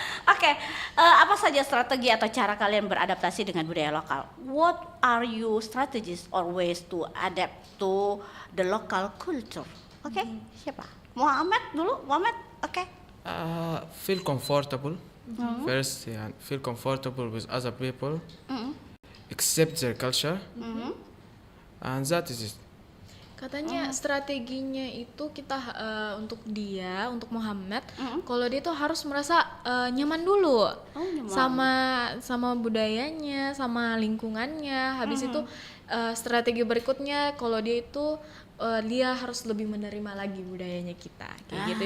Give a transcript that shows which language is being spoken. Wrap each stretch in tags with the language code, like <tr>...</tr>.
<id>Oke, apa saja strategi atau cara kalian beradaptasi dengan budaya lokal?</id> <en>What are you strategies or ways to adapt to the local culture?</en> <id>Oke, siapa? Muhammad dulu, Muhammad. Oke.</id> <en>Feel comfortable. First, yeah, feel comfortable with other people. Accept their culture. And that is it.</en> <id>Katanya strateginya itu kita untuk Muhammad, kalau dia tuh harus merasa nyaman dulu sama budayanya, sama lingkungannya. Habis itu strategi berikutnya kalau dia itu dia harus lebih menerima lagi budayanya kita, kayak gitu.</id>